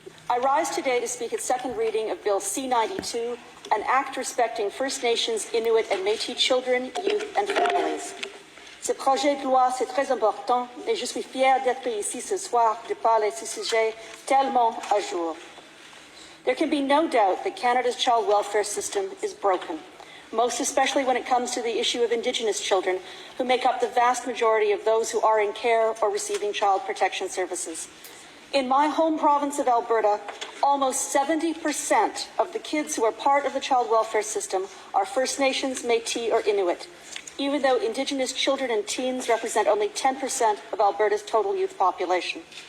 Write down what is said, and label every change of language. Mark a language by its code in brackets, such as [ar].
[en] I rise today to speak at second reading of Bill C-92, an act respecting First Nations, Inuit and Métis children, youth and families. [fr] Ce projet de loi, c'est très important et je suis fière d'être ici ce soir de parler de ce sujet tellement à jour. [en] There can be no doubt that Canada's child welfare system is broken, most especially when it comes to the issue of Indigenous children, who make up the vast majority of those who are in care or receiving child protection services. In my home province of Alberta, almost 70% of the kids who are part of the child welfare system are First Nations, Métis or Inuit, even though Indigenous children and teens represent only 10% of Alberta's total youth population.